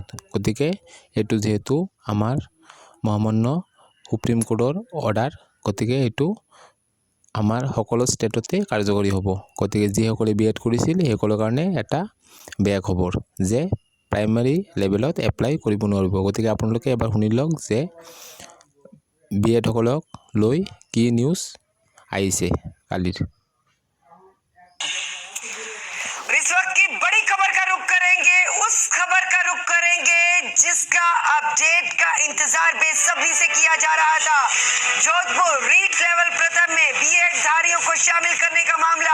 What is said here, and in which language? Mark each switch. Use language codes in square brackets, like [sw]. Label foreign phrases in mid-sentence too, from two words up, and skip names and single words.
[as] গতিকে এইটো যেহেতু আমাৰ মহামান্য সুপ্ৰিম কোৰ্টৰ অৰ্ডাৰ, গতিকে এইটো আমাৰ সকলো ষ্টেটতে কাৰ্যকৰী হ'ব। গতিকে যিসকলে বিএড কৰিছিল সেইসকলৰ কাৰণে এটা বেয়া খবৰ যে প্ৰাইমাৰী লেভেলত এপ্লাই কৰিব নোৱাৰিব। গতিকে আপোনালোকে এবাৰ শুনি লওক যে বিএড সকলক লৈ কি নিউজ আহিছে কালিৰ। [hi] इस वक्त की बड़ी खबर का रुख करेंगे, उस खबर का रुख करेंगे जिसका अपडेट का इंतजार बेसब्री से किया जा रहा था। जोधपुर रीट लेवल प्रथम में बीएड धारियों को शामिल करने का मामला।